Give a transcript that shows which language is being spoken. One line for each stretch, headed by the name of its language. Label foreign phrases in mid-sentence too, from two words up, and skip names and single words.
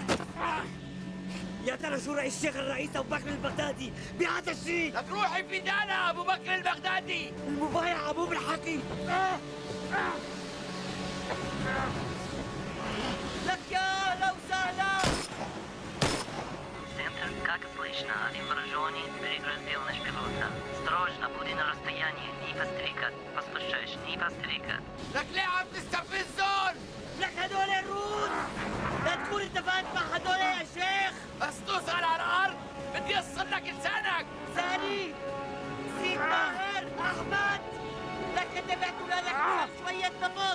Arabic: يا ترى شو رأي الشيخ الرئيس ابو بكر البغدادي بهذا الشيء؟ لك روحي فدانا ابو بكر البغدادي. المبايعة مو بالحكي. لك يا اهلا وسهلا.
Russian: Центр, как слышно, один вооруженный перегрузил наш пилота. Осторожно, будь на расстоянии, не постригать. Послушаешь, не постригать.
Arabic: لك ليه عم تستفزون؟ لك هدول الروس. لا تكون اتفقت مع هدول يا شيخ. بس توصل على الارض بدي اصل لك لسانك. ثاني سيد ماهر احمد. لك انتبهتوا لك شوية نفض.